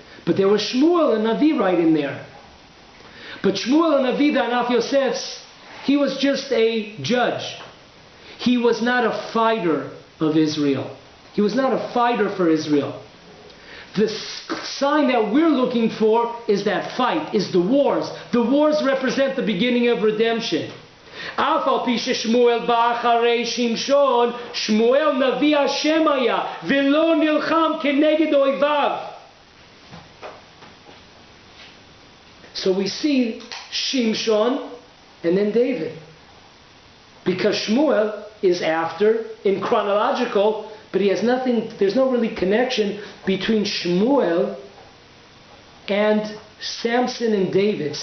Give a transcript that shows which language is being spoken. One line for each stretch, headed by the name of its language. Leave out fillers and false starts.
English: But there was Shmuel and Navi right in there. But Shmuel and Navi, the Anaf Yosef's, he was just a judge. He was not a fighter of Israel. He was not a fighter for Israel. The sign that we're looking for is that fight, is the wars. The wars represent the beginning of redemption.
Hebrew: אף על פי ששמואל בא אחרי שמשון, שמואל נביא השם היה, ולא נלחם כנגד אויביו.
English: So we see Shimshon and then David. Because Shmuel is after, in chronological, but he has nothing, there's no really connection between Shmuel and Samson and David.